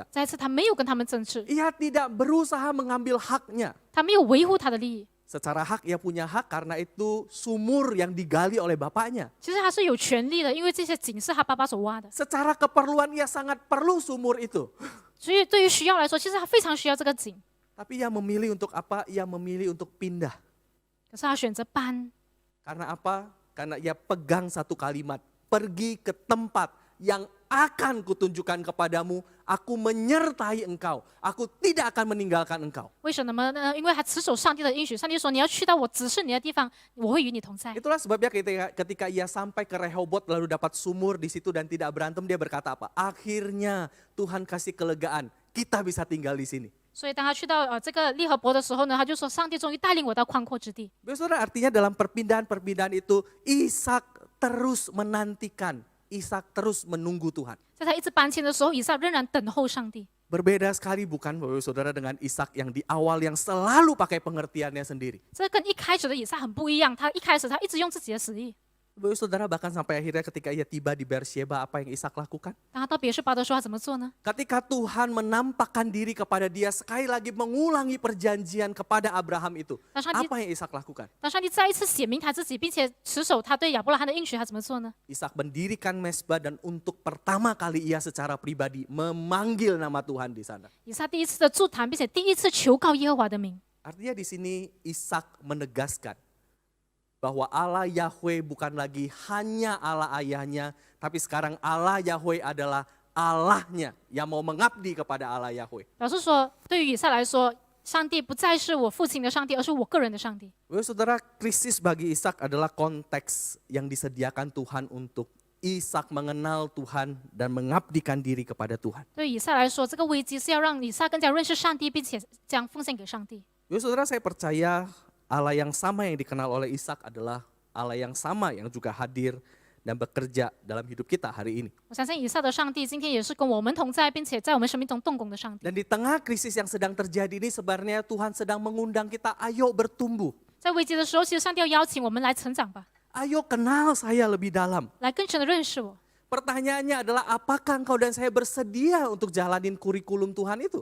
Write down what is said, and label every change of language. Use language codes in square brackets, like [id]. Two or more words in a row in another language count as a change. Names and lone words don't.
[zh] 再一次，他没有跟他们争执， [id] Ia tidak berusaha mengambil haknya. [zh] 他没有维护他的利益。 [id] Secara hak ia punya hak karena itu sumur yang digali oleh bapaknya. [zh] 其实他是有权利的，因为这些井是他爸爸所挖的， [id] Secara keperluan ia sangat perlu sumur itu. [zh] 所以对于需要来说，其实他非常需要这个井。 [id] Tapi ia memilih untuk apa? Ia memilih untuk pindah. [zh] 可是他选择搬， [id] Karena apa? Karena ia pegang satu kalimat. Pergi ke tempat yang akan kutunjukkan kepadamu. Aku menyertai engkau. Aku tidak akan meninggalkan engkau. [zh] 为什么呢？因为他持守上帝的应许，上帝说你要去到我指示你的地方，我会与你同在。 [id] Itulah sebabnya ketika ia sampai ke Rehobot lalu dapat sumur di situ dan tidak berantem, dia berkata apa? Akhirnya Tuhan kasih kelegaan. Kita bisa tinggal di sini. [zh] 所以当他去到这个利和伯的时候呢，他就说上帝终于带领我到宽阔之地。 [id] Saudara, artinya dalam perpindahan-perpindahan itu Ishak terus menantikan, Ishak terus menunggu Tuhan. [zh] 在他一直搬迁的时候，以撒仍然等候上帝。 [id] Berbeda sekali bukan Bapak Saudara dengan Ishak yang di awal yang selalu pakai pengertiannya sendiri. [zh] 这跟一开始的以撒很不一样，他一开始他一直用自己的实力。 [id] Bapak Saudara bahkan sampai akhirnya ketika ia tiba di Beersheba, apa yang Ishak lakukan? [zh] 当他到别是巴的时候，他怎么做呢？ [id] Ketika Tuhan menampakkan diri kepada dia, sekali lagi mengulangi perjanjian kepada Abraham itu. Apa yang Ishak lakukan? [zh] 当上帝再一次显明他自己，并且持守他对亚伯拉罕的应许，他怎么做呢？ [id] Ishak mendirikan mesbah dan untuk pertama kali ia secara pribadi memanggil nama Tuhan di sana. [zh] 以撒第一次的筑坛，并且第一次求告耶和华的名。 [id] Artinya di sini Ishak menegaskan bahwa Allah Yahweh bukan lagi hanya Allah ayahnya, tapi sekarang Allah Yahweh adalah Allahnya yang mau mengabdi kepada Allah Yahweh. [zh] 表示说，对于以撒来说，上帝不再是我父亲的上帝，而是我个人的上帝。 [id] Saudara, krisis bagi Ishak adalah konteks yang disediakan Tuhan untuk Ishak mengenal Tuhan dan mengabdikan diri kepada Tuhan. [zh] 对于以撒来说，这个危机是要让以撒更加认识上帝，并且将奉献给上帝。 [id] Saudara, saya percaya Allah yang sama yang dikenal oleh Ishak adalah Allah yang sama yang juga hadir dan bekerja dalam hidup kita hari ini. [zh] 我相信以撒的上帝今天也是跟我们同在，并且在我们生命中动工的上帝。 [id] Dan di tengah krisis yang sedang terjadi ini sebenarnya Tuhan sedang mengundang kita, ayo bertumbuh. [zh] 在危机的时候，其实上帝要邀请我们来成长吧， [id] Ayo kenal saya lebih dalam. [zh] 来更深的认识我。 [id] Pertanyaannya adalah apakah engkau dan saya bersedia untuk jalanin kurikulum Tuhan itu?